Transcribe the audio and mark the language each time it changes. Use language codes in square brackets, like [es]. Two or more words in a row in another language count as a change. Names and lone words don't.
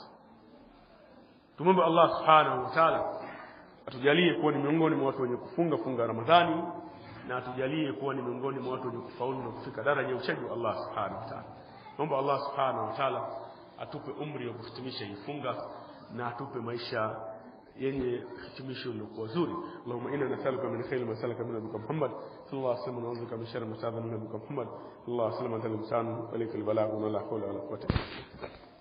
[sw] Tumombe Allah [ar] سبحانه وتعالى [sw] atujalie kuwa ni miongoni mwa watu wenye kufunga Ramadhani, na atujalie kuwa ni miongoni mwa watu wenye kufaulu na kufika daraja ya uchaji wa Allah [ar] سبحانه وتعالى. [sw] Naomba Allah [ar] سبحانه وتعالى [sw] atupe umri wa kuhitimisha hii funga, na atupe maisha yenye hitimisho lililo zuri. [ar] اللهم إنا نسألك من خير ما سألك نبيك محمد صلى الله عليه وسلم ونعوذ بك من شر ما استعاذ منه نبيك محمد صلى الله عليه وسلم. أنت الإنسان وعليك البلاغ ولا حول ولا قوة إلا بالله.